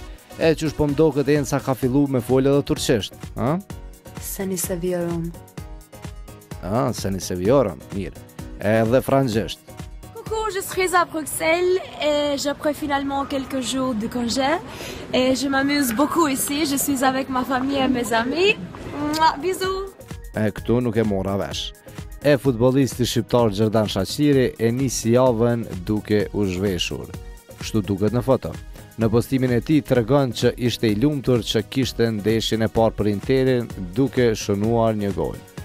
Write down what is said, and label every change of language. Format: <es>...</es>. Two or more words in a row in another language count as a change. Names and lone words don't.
<sq>Qysh po mdo këtë Enca ka fillu me folë edhe turqisht, ha?</sq> <tr>Seni seviyorum. Seni seviyorum,</tr> <sq>mirë. Edhe frangësisht.</sq> <fr>Coucou, je suis à Bruxelles et j'ai pris finalement quelques jours de congé et je m'amuse beaucoup ici, je suis avec ma famille et mes amis. Mouah, bisous!</fr> <sq>Këtu nuk e mora vesh. Futbollisti shqiptar Xherdan Shaqiri e nisi javën duke u zhveshur. Kështu duket në foto. Në postimin e tij tregon që ishte i lumtur që kishte ndeshjen e parë për Interin duke shënuar një gol.</sq>